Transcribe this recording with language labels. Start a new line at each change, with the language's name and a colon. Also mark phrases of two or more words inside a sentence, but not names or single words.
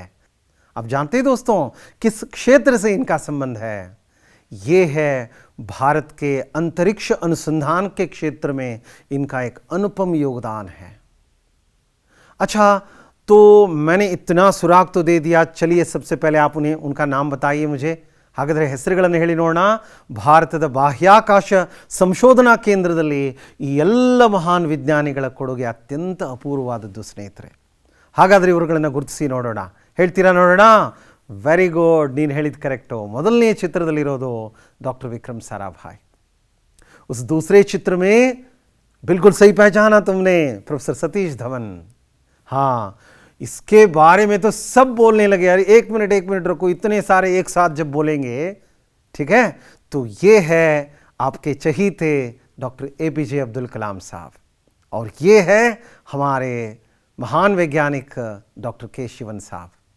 Hindi: आप जानते हैं दोस्तों किस क्षेत्र से इनका संबंध है? ये है भारत के अंतरिक्ष अनुसंधान के क्षेत्र में इनका एक अनुपम योगदान है. अच्छा, तो मैंने इतना सुराग तो दे दिया. चलिए सबसे पहले आप उनका नाम बताइए मुझे.
Kannada: ಹಾಗಾದರೆ ಹೆಸರುಗಳನ್ನು ಹೇಳಿ ನೋಡೋಣ. ಭಾರತದ ಬಾಹ್ಯಾಕಾಶ ಸಂಶೋಧನಾ ಕೇಂದ್ರದಲ್ಲಿ ಈ ಎಲ್ಲ ಮಹಾನ್ ವಿಜ್ಞಾನಿಗಳ ಕೊಡುಗೆ ಅತ್ಯಂತ ಅಪೂರ್ವವಾದದ್ದು ಸ್ನೇಹಿತರೆ. ಹಾಗಾದರೆ ಇವರುಗಳನ್ನು ಗುರುತಿಸಿ ನೋಡೋಣ. ಹೇಳ್ತೀರಾ ನೋಡೋಣ?
English: very good,
Kannada: ನೀನು ಹೇಳಿದ ಕರೆಕ್ಟು. ಮೊದಲನೇ ಚಿತ್ರದಲ್ಲಿರೋದು ಡಾಕ್ಟರ್ ವಿಕ್ರಮ್ ಸಾರಾಭಾಯ್.
Hindi: उस दूसरे चित्र में बिल्कुल सही पहचाना तुमने, प्रोफेसर सतीश धवन. हाँ, इसके बारे में तो सब बोलने लगे. यार एक मिनट रुको, इतने सारे एक साथ जब बोलेंगे, ठीक है. तो ये है आपके चहीते डॉक्टर APJ अब्दुल कलाम साहब, और ये है हमारे महान वैज्ञानिक डॉक्टर K शिवन साहब.